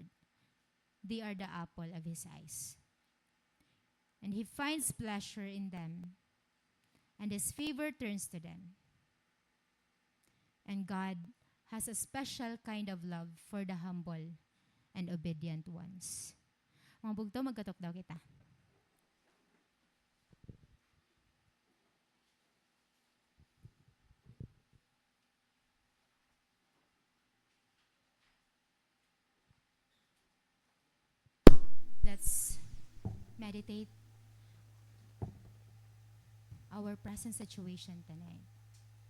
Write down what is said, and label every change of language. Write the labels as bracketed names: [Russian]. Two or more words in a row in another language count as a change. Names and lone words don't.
[English] They are the apple of His eyes. And He finds pleasure in them, and His favor turns to them. And God has a special kind of love for the humble and obedient ones. [Waray] Mga bugto, magkatok daw kita. [English] Let's meditate our present situation tonight.